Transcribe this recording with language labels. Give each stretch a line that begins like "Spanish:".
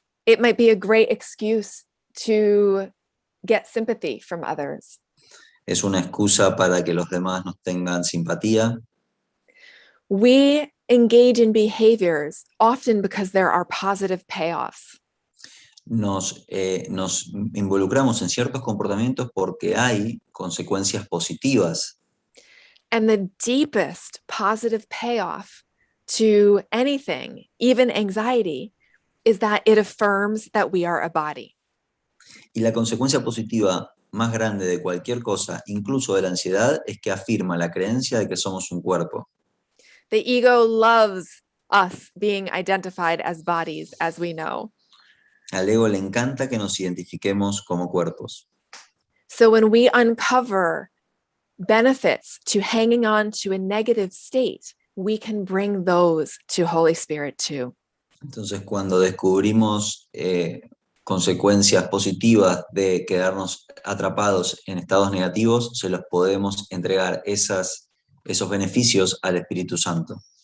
English: It might be a great excuse to get sympathy from others.
Spanish: Es una excusa para que los demás nos tengan simpatía.
English: We engage in behaviors often because there are positive payoffs.
Spanish: Nos involucramos en ciertos comportamientos porque hay consecuencias positivas.
English: And the deepest positive payoff to anything, even anxiety, is that it affirms that we are a body.
Spanish: Y la consecuencia positiva más grande de cualquier cosa, incluso de la ansiedad, es que afirma la creencia de que somos un cuerpo.
English: The ego loves us being identified as bodies, as we know.
Spanish: Al ego le encanta que nos identifiquemos como cuerpos.
English: So when we uncover benefits to hanging on to a negative state, we can bring those to Holy Spirit too.
Spanish: Entonces, cuando descubrimos consecuencias positivas de quedarnos atrapados en estados negativos, se los podemos entregar esos beneficios al Espíritu Santo.